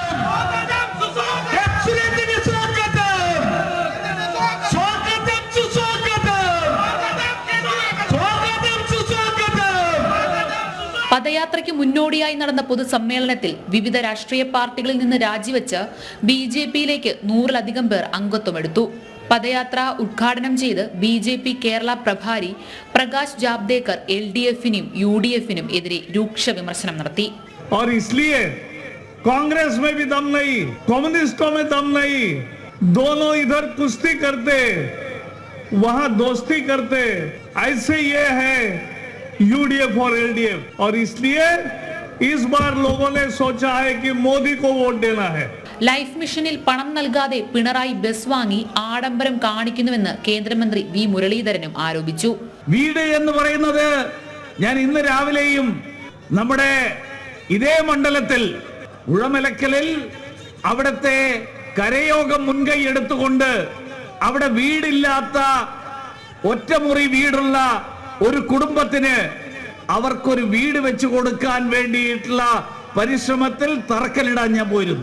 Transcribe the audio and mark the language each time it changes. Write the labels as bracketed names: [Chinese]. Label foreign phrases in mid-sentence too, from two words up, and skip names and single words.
[Malayalam] പദയാത്രയ്ക്ക് മുന്നോടിയായി നടന്ന പൊതുസമ്മേളനത്തിൽ വിവിധ രാഷ്ട്രീയ പാർട്ടികളിൽ നിന്ന് രാജിവെച്ച് ബിജെപിയിലേക്ക് 100-ലധികം പേർ അംഗത്വമെടുത്തു. പദയാത്ര ഉദ്ഘാടനം ചെയ്ത് ബിജെപി കേരള പ്രഭാരി പ്രകാശ് ജാവ്ദേക്കർ LDFനും UDFനും എതിരെ രൂക്ഷ വിമർശനം നടത്തി. [Hindi] कांग्रेस में भी दम नहीं, कम्युनिस्टों में दम नहीं, दोनों इधर कुश्ती करते, वहां दोस्ती करते, ऐसे ये है UDF और LDF, और इसलिए इस बार लोगों ने सोचा है कि मोदी को वोट देना है. [Malayalam] ലൈഫ് മിഷനിൽ പണം നൽകാതെ പിണറായി ബസ് വാങ്ങി ആഡംബരം കാണിക്കുന്നുവെന്ന് കേന്ദ്രമന്ത്രി വി മുരളീധരനും ആരോപിച്ചു. വീട് എന്ന് പറയുന്നത് ഞാൻ ഇന്ന് രാവിലെയും നമ്മുടെ ഇതേ മണ്ഡലത്തിൽ ഉഴമലക്കലിൽ അവിടുത്തെ കരയോഗം മുൻകൈ എടുത്തുകൊണ്ട് അവിടെ വീടില്ലാത്ത ഒറ്റമുറി വീടുള്ള ഒരു കുടുംബത്തിന് അവർക്കൊരു വീട് വെച്ചു കൊടുക്കാൻ വേണ്ടിയിട്ടുള്ള പരിശ്രമത്തിൽ തറക്കല്ലിടാൻ ഞാൻ പോയിരുന്നു.